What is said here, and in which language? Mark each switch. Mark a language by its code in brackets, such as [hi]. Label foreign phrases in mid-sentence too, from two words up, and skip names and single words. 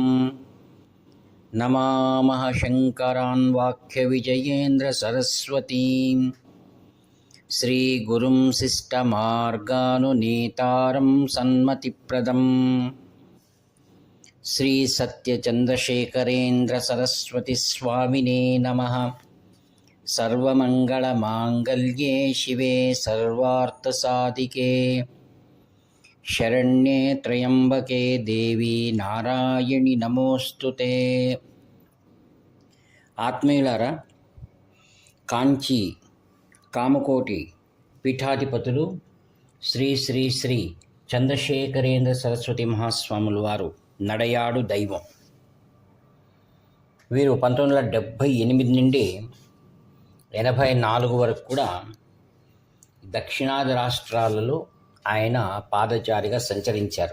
[sa] नमामः शङ्करान् वाक्यविजयेन्द्रसरस्वतीं श्रीगुरुं शिष्टमार्गानुनीतारं सन्मतिप्रदं श्रीसत्यचन्द्रशेखरेन्द्रसरस्वतीस्वामिने नमः। सर्वमङ्गलमाङ्गल्ये शिवे सर्वार्थसाधिके शरण्ये त्र्यम्बके देवी नारायणि नमोऽस्तुते। [te] ఆత్మీయులారా, కాంచీ కామకోటి పీఠాధిపతులు శ్రీ శ్రీ శ్రీ చంద్రశేఖరేంద్ర సరస్వతి మహాస్వాములు వారు నడయాడు దైవం. వీరు 1978 నుండి 84 వరకు కూడా దక్షిణాది రాష్ట్రాలలో ఆయన పాదచారిగా సంచరించారు.